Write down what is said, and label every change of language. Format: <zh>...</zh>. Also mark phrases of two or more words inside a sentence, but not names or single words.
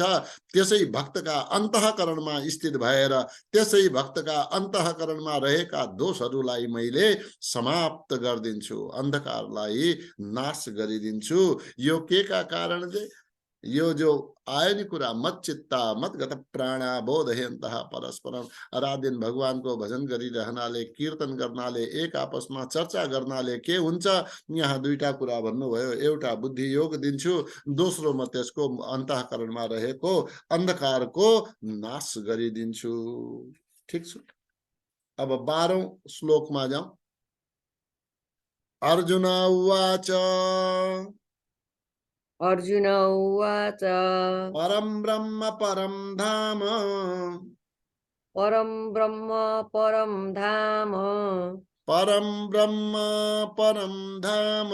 <ne>त्यसै भक्तका अन्तःकरणमा स्थित भएर त्यसै भक्तका अन्तःकरणमा रहेका दोषहरूलाई मैले समाप्त गरिदिन्छु, अन्धकारलाई नाश गरिदिन्छु। यो के का कारणले? यो जो आयो नि कुरा,</ne> <sa>मत चित्ता मत गत प्राणा बोधयन्तः परस्परम।</sa> <ne>रात-दिन भगवानको भजन गरिरहनाले, कीर्तन गर्नाले, एक आपसमा चर्चा गर्नाले के हुन्छ? यहाँ दुईटा कुरा भन्नुभयो। एउटा बुद्धि योग दिन्छु, दोस्रो म त्यसको अन्तःकरणमा रहेको अन्धकारको नाश गरिदिन्छु। ठीक छ। अब 12औं श्लोकमा जाउँ।</ne> <sa>अर्जुन उवाच अर्जुन उवाच परं ब्रह्म परं धाम परं ब्रह्म परं धाम परं ब्रह्म परं धाम</sa>